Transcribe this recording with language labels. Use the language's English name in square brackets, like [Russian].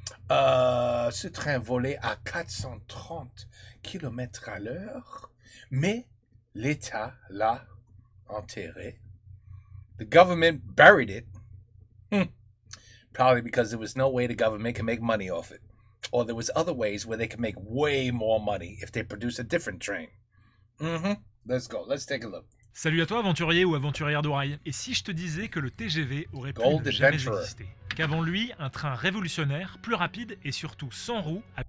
[French] Ce train volait à 430 km à l'heure, mais l'État l'a enterré. [English] The government buried it. Probably because there was no way the government can make money off it. Or there was other ways where they could make way more money if they produce a different train. Let's go. Let's take a look. [French] Salut à toi, aventurier ou aventurière d'oreille. Et si je te disais que le TGV aurait pu ne jamais exister? Qu'avant lui, un train révolutionnaire, plus rapide et surtout sans roues